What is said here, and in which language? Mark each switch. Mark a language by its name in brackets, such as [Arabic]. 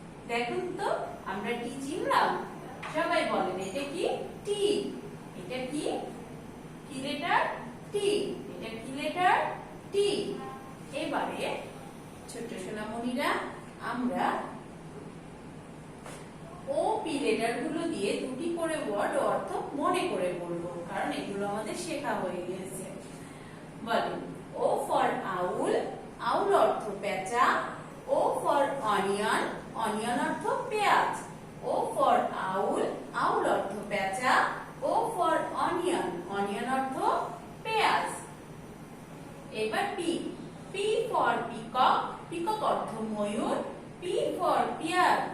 [Bangla] দেখুন তো আমরা T চিনলাম? সবাই বলেন এটা কি? T। এটা কি? কি লেটার? T। এটা কি লেটার? T। এবারে ছোট সোনামণিরা আমরা OP লেটার গুলো দিয়ে দুটি করে ওয়ার্ড অর্থ মনে করে বলবো, কারণ এগুলো আমাদের শেখা হয়ে গেছে। বলেন [English] O for owl. Owl [Bangla] অর্থ পেঁচা। [English] O for onion. Onion [Bangla] অর্থ পেঁয়াজ। [English] O for owl. Owl [Bangla] অর্থ পেঁচা। [English] O for onion. Onion [Bangla] অর্থ পেঁয়াজ। এবার [English] P. P for peacock. Peacock [Bangla] অর্থ ময়ূর। [English] P for pear.